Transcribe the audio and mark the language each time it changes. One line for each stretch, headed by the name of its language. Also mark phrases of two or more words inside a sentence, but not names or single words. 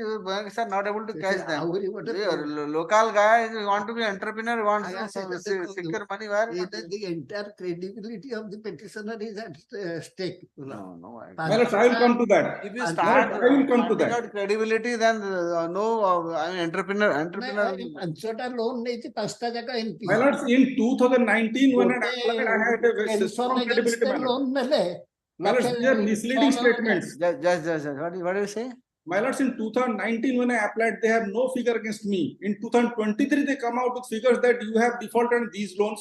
English: Banks are not able to catch them. Local guy want to be entrepreneur, wants to secure money. Where? The entire credibility of the petitioner is at stake. No. my lords, I will come to that. If you My start lords, I will come to finding that. out credibility, then I mean entrepreneur.
Odia: ପାଞ୍ଚଟା loan ନେଇଛି ପାଞ୍ଚଟା ଯାକ NP.
English: My lords, in 2019, when I applied, I had a very strong credibility. My lords.
Odia: loan ନେଲେ
English: My lords, they are misleading statements. Just. What do you say? My lords, in 2019, when I applied, they have no figure against me. In 2023, they come out with figures that you have defaulted on these loans.